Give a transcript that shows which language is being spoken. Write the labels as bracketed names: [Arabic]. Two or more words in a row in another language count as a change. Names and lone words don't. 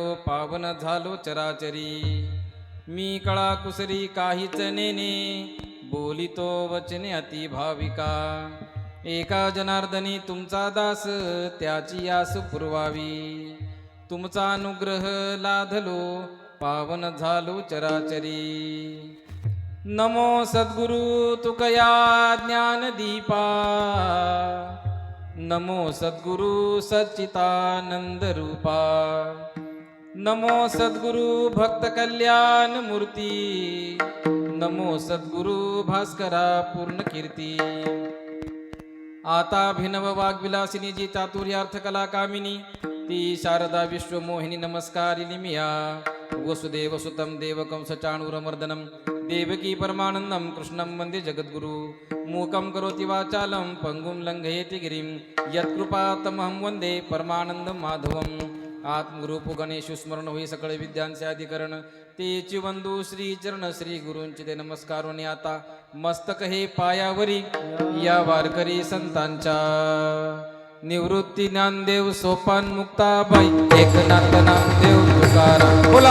[Marathi] पावन झालो चराचरी मी कळा कुसरी काहीच नेने बोलितो वचने अति भाविका एका जनार्दनी तुमचा दास त्याची आस पुरवावी तुमचा अनुग्रह लाधलो पावन झालो चराचरी नमो सद्गुरु तुकया ज्ञानदीपा नमो सद्गुरु सच्चितानंद रूपा नमो सद्गुरु भक्त कल्याण मूर्ती नमो सद्गुरु भास्करा पूर्ण कीर्ती आता भिनव वाग्विलासिनी जी चातुर्यार्थ कला कामिनी ती शारदा विश्वमोहिनी नमस्कारिणी मिया [Sanskrit] वसुदेव सुतं देवकं सचाणूरमर्दनं देवकी परमानन्दं कृष्णं वन्दे जगद्गुरु मूकं करोति वाचालं पङ्गुं लङ्घयति गिरिं यत्कृपातमहं वन्दे परमानन्दं माधवम् [Marathi] आत्मरूप गणेश स्मरण होई सकळ विद्यांचे अधिकरण तेची वंदू श्री चरण श्री गुरूंची ते नमस्कारोनी आता मस्तक हे पायावरी या वारकरी संतांच्या निवृत्ती ज्ञानदेव सोपान मुक्ताबाई एकनाथ नामदेव तुकाराम बोला